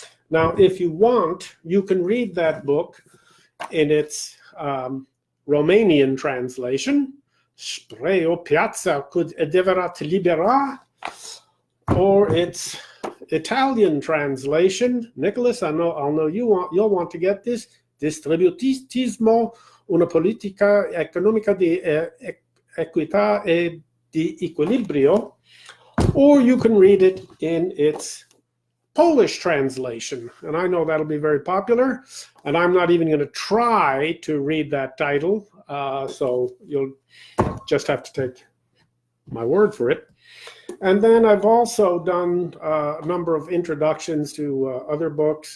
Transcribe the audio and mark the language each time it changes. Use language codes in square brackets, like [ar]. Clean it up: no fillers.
[en] Now, if you want, you can read that book in its Romanian translation, [ro] Spre o piața cât adevărat libera, [en] or its Italian translation. Nicholas, I'll know you'll want to get this. [it] Distributismo, una politica economica di equità e di equilibrio. [en] Or you can read it in its Polish translation, and I know that'll be very popular, and I'm not even going to try to read that title, so you'll just have to take my word for it. And then I've also done a number of introductions to other books.